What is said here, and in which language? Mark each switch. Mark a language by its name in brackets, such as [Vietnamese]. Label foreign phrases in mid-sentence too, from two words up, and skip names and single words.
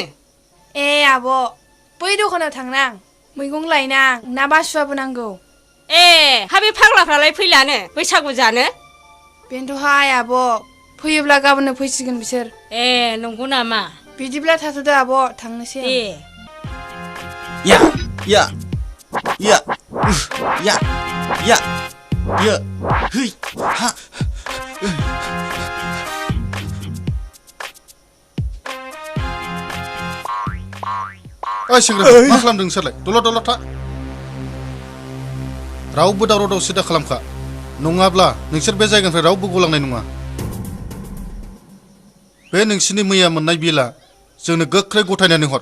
[Bodo] ए आब' बै दखानाव थांनां मैगं लायनां ना बासुआबो नांगौ ए हा बे फाग्लाफ्रालाय फैलानो बैसागु जानो बेनोथ'हाय आब' फैयोब्ला गाबोननो फैसिगोन बिसोर ए नंगौ नामा बिदिब्ला थाथ'दो आब' थांनोसै दे या या या या या या है हा ओइ सेंग्रा मा खालामदों नोंसोरलाय दलद दलद था रावबो दावराव दावसि दा खालामखा नङाब्ला नोंसोर बे जायगानिफ्राय रावबो गलांनाय नङा बे नोंसिनि मैया मोननाय बिला जोंनो गोख्रै गथायनानै हर